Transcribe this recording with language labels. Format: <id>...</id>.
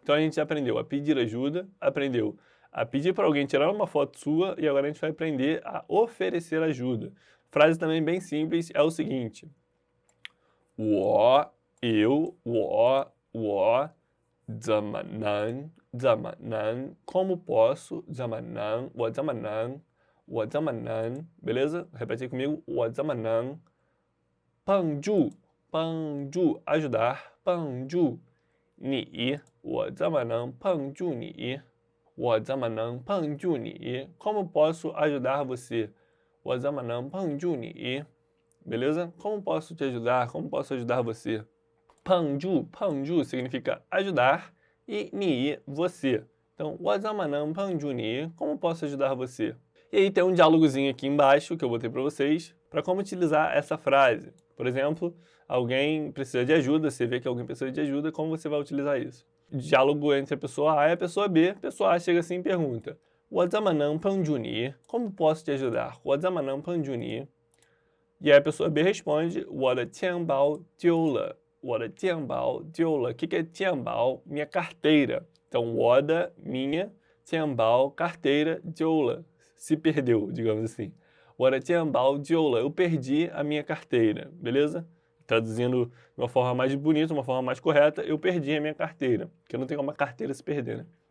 <pt>Então, a gente aprendeu a pedir ajuda, aprendeu a pedir para alguém tirar uma foto sua, e agora a gente vai aprender a oferecer ajuda. Frase também bem simples, é o seguinte:</pt> <zh>我 怎么能,</zh> <pt>como posso,</pt> <zh>怎么能, 我怎么能,</zh> <pt>beleza?</pt> <zh>Repete aí comigo: 我怎么能帮助,</zh> <pt>ajudar,</pt> <zh>帮助你, 我怎么能帮助你? 我怎么能帮助你?</zh> <pt>Como posso ajudar você?</pt> <zh>我怎么能帮助你?</zh> <pt>Beleza? Como posso te ajudar? Como posso ajudar você? 帮助significa ajudar e ni, você. Então,</pt> <zh>我怎么能帮助你?</zh> <pt>Como posso ajudar você? E aí tem um diálogozinho aqui embaixo que eu botei para vocês, para como utilizar essa frase. Por exemplo, alguém precisa de ajuda, você vê que alguém precisa de ajuda, como você vai utilizar isso? Diálogo entre a pessoa A e a pessoa B. A pessoa A chega assim e pergunta:</pt> <zh>我怎么能帮助你?</zh> <pt>Como posso te ajudar?</pt> <zh>我怎么能帮助你?</zh> <pt>E aí a pessoa B responde:</pt> <zh>我的钱包丢了. 我的钱包丢了.</zh> <pt>O que é</pt> <zh>钱包?</zh> <pt>Minha carteira. Então, 我的, minha, 钱包, carteira, 丢了. Se perdeu, digamos assim.</pt> <zh>我的钱包丢了.</zh> <pt>Eu perdi a minha carteira, beleza? Traduzindo de uma forma mais bonita, uma forma mais correta, eu perdi a minha carteira. Porque não tem como uma carteira se perder, né?</pt>